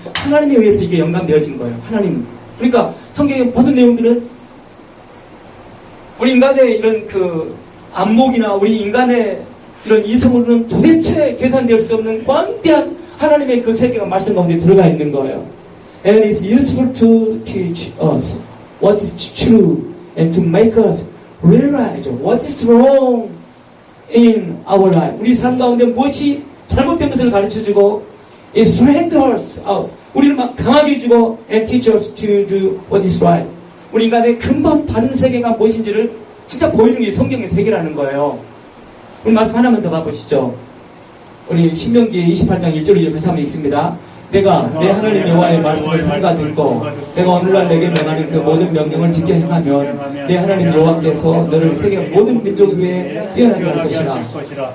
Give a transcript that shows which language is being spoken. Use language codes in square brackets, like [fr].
[ko] 하나님에 의해서 이게 영감되어진 거예요. 하나님. 그러니까 성경의 모든 내용들은 우리 인간의 이런 안목이나 우리 인간의 이런 이성으로는 도대체 계산될 수 없는 광대한 하나님의 그 세계가 말씀 가운데 들어가 있는 거예요. [en] And it's useful to teach us what is true and to make us realize what is wrong in our life. [ko] 우리 삶 가운데 무엇이 잘못된 것을 가르쳐주고, [en] it strengthens us out. [ko] 우리를 막 강하게 해주고, [en] and teach us to do what is right. [ko] 우리 인간의 근본 바른 세계가 무엇인지를 진짜 보여주는 게 성경의 세계라는 거예요. 우리 말씀 하나만 더 봐보시죠. 우리 신명기 28장 1절을 같이 한번 읽습니다. 내가 내 하나님 여호와의 말씀을 삼가 듣고 내가 오늘날 내게 명하는 그 모든 명령을 지켜 행하면 내 하나님 여호와께서 너를 세계 모든 민족 위에 뛰어나게 할 것이라.